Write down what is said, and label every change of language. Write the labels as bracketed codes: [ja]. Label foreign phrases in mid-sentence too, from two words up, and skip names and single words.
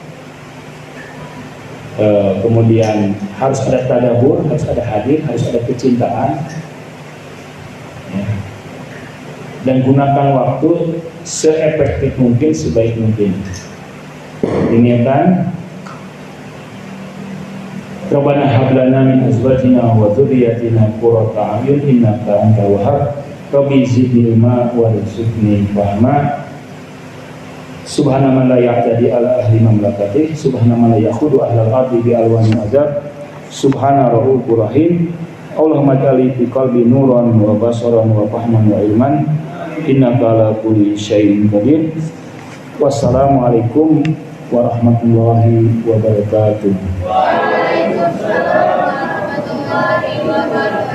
[id] Kemudian harus ada tadabbur, harus ada hadir, harus ada kecintaan, ya. Dan gunakan waktu seefektif mungkin, sebaik mungkin. Diniatkan. [ar] ربنا هب لنا من أزواجنا وذرياتنا قرة أعين إنك أنت الوهاب. رب زدني علما وارزقني فهما. سبحان من لا يعتدي على أهل مملكته سبحان من لا يأخذ أهل الأرض بألوان عذاب, سبحان رب الرحيم. اللهم اجعلني في قلبي نورا وبصرا وفهما وعلما إنك على كل شيء قدير. والسلام عليكم ورحمة الله وبركاته. وعليكم السلام ورحمة الله وبركاته.